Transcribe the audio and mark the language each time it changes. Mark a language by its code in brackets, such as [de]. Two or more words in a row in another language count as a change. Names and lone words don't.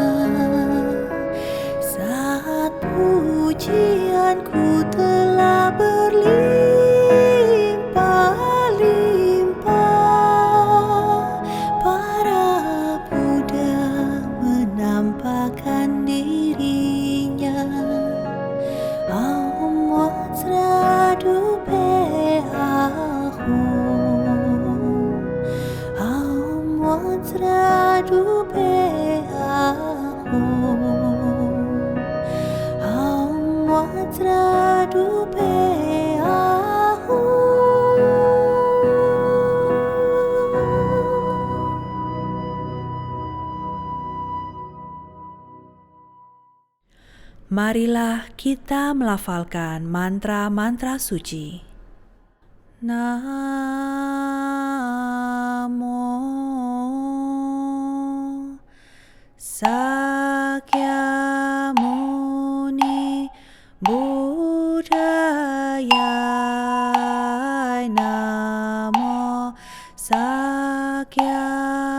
[id] saat pujianku telah berlimpah-limpah. Para Buddha menampakkan dirinya. [sa] Om Wajradupe Ahum, Om Wajradupe Ahum, Om Wajradupe Ahum. [id] Marilah kita melafalkan mantra-mantra suci. [pi] Namo Sakyamuni Buddhaya. Namo Sakyamuni